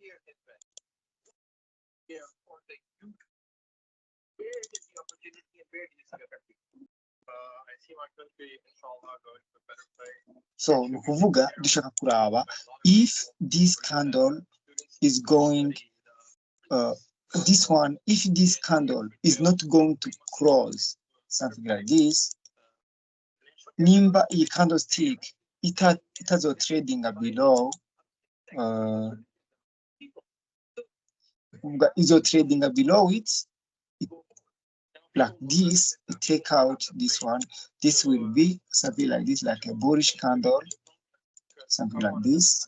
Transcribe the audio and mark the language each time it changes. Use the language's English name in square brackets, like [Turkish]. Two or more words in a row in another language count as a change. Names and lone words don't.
[English] I see my country, inshallah, going to a better place. so [Rundi] nukuvuga dushaka kuraba [English] if this candle is going this one, if this candle is not going to close something like this, [Rundi] nimba iyi candlestick itazo [English] trading below izo trading below it like this, take out this one, this will be something like this, like a bullish candle, something like this.